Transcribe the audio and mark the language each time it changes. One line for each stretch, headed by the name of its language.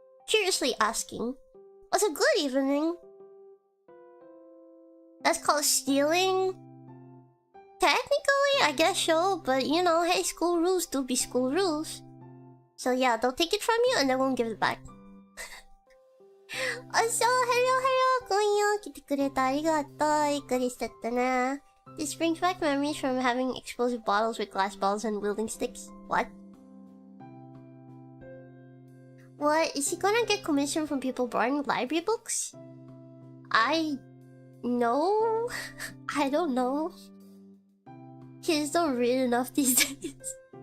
English: Curiously asking. Also, good evening. That's called stealing? Technically, I guess so. But you know, hey, school rules do be school rules. So yeah, they'll take it from you and they won't give it back. Also, hello, konyo,
Japanese: 来てくれてありがとう。ゆっくりしてってね。
English: This brings back memories from having explosive bottles with glass balls and wielding sticks. What? What? Is he gonna get commission from people borrowing library books? No. I don't know. Kids don't read enough these days.